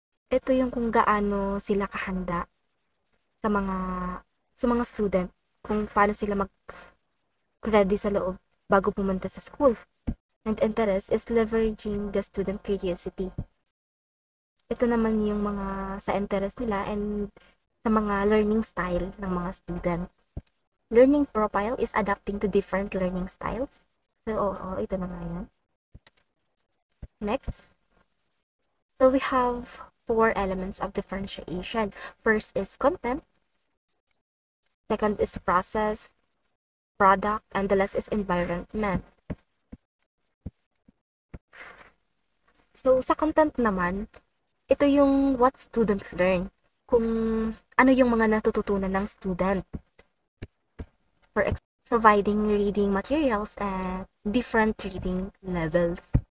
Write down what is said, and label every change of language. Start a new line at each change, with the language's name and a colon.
Filipino: Ito yung kung gaano sila kahanda sa mga student, kung paano sila mag-ready sa loob bago pumunta sa school.
English: And interest is leveraging the student curiosity.
Filipino: Ito naman yung mga sa interest nila and sa mga learning style ng mga student.
English: Learning profile is adapting to different learning styles. So,
Filipino: ito na nga yan.
English: Next. So, we have 4 elements of differentiation. First is content. Second is process, product, and the last is environment.
Filipino: So, sa content naman, ito yung
English: what students learn.
Filipino: Kung ano yung mga natututunan ng student.
English: For providing reading materials and different reading levels.